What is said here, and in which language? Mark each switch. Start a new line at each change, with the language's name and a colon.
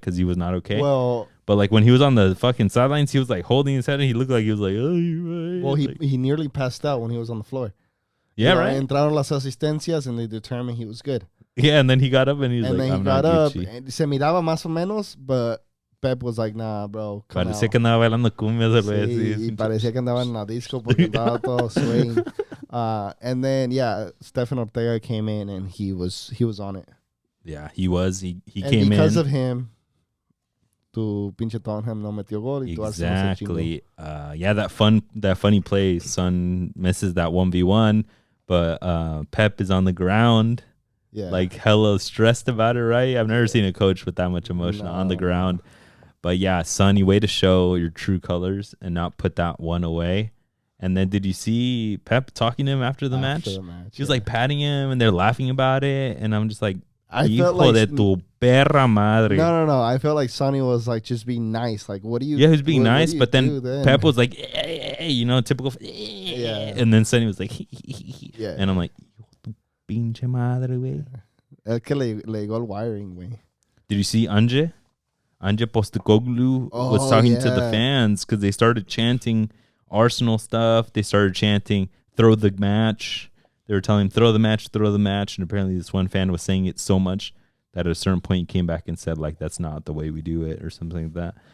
English: Because he was not okay. Well, but like when he was on the fucking sidelines, he was like holding his head and he looked like he was like, oh, you're right. Well, like, he nearly passed out when he was on the floor. Yeah, right.
Spanish: Entraron las asistencias
English: and they determined he was good. Yeah, and then he got up and he was like, I'm not Gucci. And
Spanish: se miraba más o menos,
English: but Pep was like, nah, bro.
Spanish: Parecía que andaba bailando cumbia. Sí, y parecía que andaba en la disco porque estaba todo swing.
English: And then, yeah, Stefan Ortega came in and he was on it. Yeah, he was. He and came in. Because of him,
Spanish: tu pinche Tottenham no metió gol.
English: Exactly. Yeah, that funny play. Son misses that 1v1, but Pep is on the ground. Yeah. Like hella stressed about it, right? I've never seen a coach with that much emotion on the ground. But yeah, Sonny, way to show your true colors and not put that one away. And then did you see Pep talking to him after the match? He was like patting him and they're laughing about it. And I'm just like, I felt like
Spanish: de tu perra madre.
English: No. I felt like Sonny was like just being nice. Like, what do you? Yeah, he was being nice, but then Pep was like, you know, typical. Yeah. And then Sonny was like, yeah. And I'm like,
Spanish: tu pinche madre, güey. Es que le llegó el wiring, güey.
English: Did you see Anje? Anje Postecoglou was talking to the fans because they started chanting Arsenal stuff. They started chanting, throw the match. They were telling him, throw the match. And apparently this one fan was saying it so much that at a certain point he came back and said, like, that's not the way we do it or something like that.